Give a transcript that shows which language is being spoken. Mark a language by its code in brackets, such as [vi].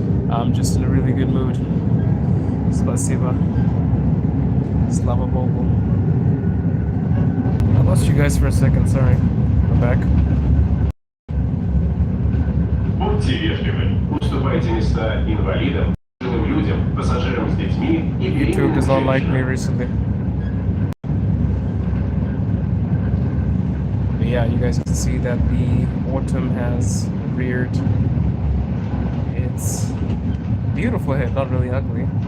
[en] I'm just in a really good mood. [ru] Spasiba. Slava Bogu. [en] I lost you guys for a second, sorry. I'm back. [ru] Будьте вежливы. Уступайте места инвалидам, пожилым людям, пассажирам с детьми и [en] YouTube does not like me recently. But yeah, you guys can see that the autumn has reared its beautiful head, not really ugly.